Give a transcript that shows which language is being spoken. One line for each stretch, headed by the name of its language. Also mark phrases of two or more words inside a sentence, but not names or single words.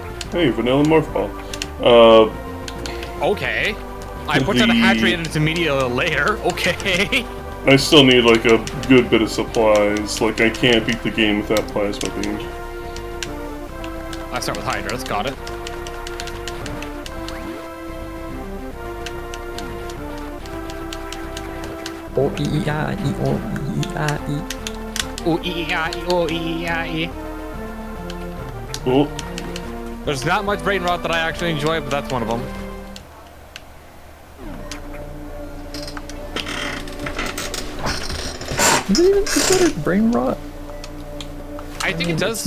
English: Hey, Vanilla Morph Ball. Okay. I put down a hatch rate into media layer. Okay. I still need like a good bit of supplies. Like I can't beat the game without plasma beam. I start with Hydras. Got it. O E E I E O E I E. O E E I E O E E I E. Oh, There's not much brain rot that I actually enjoy, but that's one of them. Is it even considered brain rot? I think it does.